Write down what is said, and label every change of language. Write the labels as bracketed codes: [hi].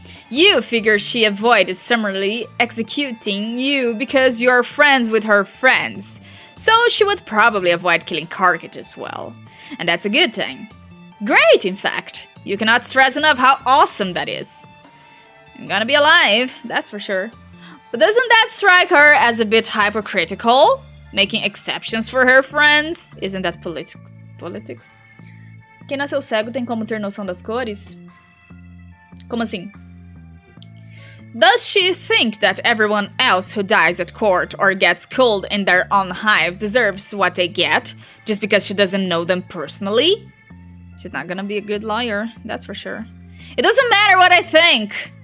[en] You figure she avoided summarily executing you because you're friends with her friends, so she would probably avoid killing Karkat as well. And that's a good thing. Great, in fact. You cannot stress enough how awesome that is. I'm gonna be alive, that's for sure. But doesn't that strike her as a bit hypocritical? Making exceptions for her friends? Isn't that politics? [pt] Quem nasceu cego tem como ter noção das cores? Como assim? [en] Does she think that everyone else who dies at court or gets killed in their own hives deserves what they get, just because she doesn't know them personally? She's not gonna be a good lawyer, that's for sure. It doesn't matter what I think.